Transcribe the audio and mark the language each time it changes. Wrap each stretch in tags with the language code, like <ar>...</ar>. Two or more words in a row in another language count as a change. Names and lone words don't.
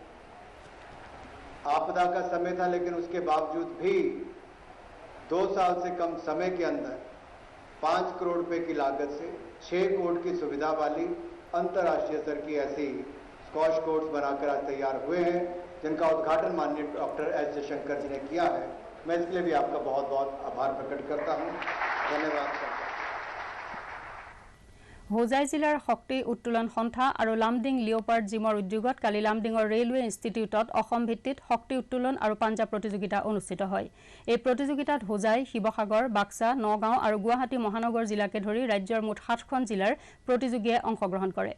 <hi>आपदा का समय था लेकिन उसके बावजूद भी 2 साल से कम समय के अंदर 5 करोड़ रुपए की लागत से 6 कोर्ट की सुविधा वाली अंतर्राष्ट्रीय स्तर की ऐसी स्क्वॉश कोर्ट्स बनाकर आज तैयार हुए हैं जिनका उद्घाटन माननीय डॉक्टर एस जयशंकर जी ने किया है। मैं इसके लिए भी आपका बहुत बहुत आभार प्रकट करता हूँ। धन्यवाद सर।</hi> <as>হোজাই জিলাৰ শক্তি উত্তোলন সন্থা আৰু লামডিং লিঅ'পাৰ্ড জিমৰ উদ্যোগত কালি লামডিঙৰ ৰেলৱে ইনষ্টিটিউটত অসম ভিত্তিত শক্তি উত্তোলন আৰু পাঞ্জা প্ৰতিযোগিতা অনুষ্ঠিত হয়। এই প্ৰতিযোগিতাত হোজাই, শিৱসাগৰ, বাক্সা, নগাঁও আৰু গুৱাহাটী মহানগৰ জিলাকে ধৰি ৰাজ্যৰ মুঠ 7খন জিলাৰ প্ৰতিযোগীয়ে অংশগ্ৰহণ কৰে।</as>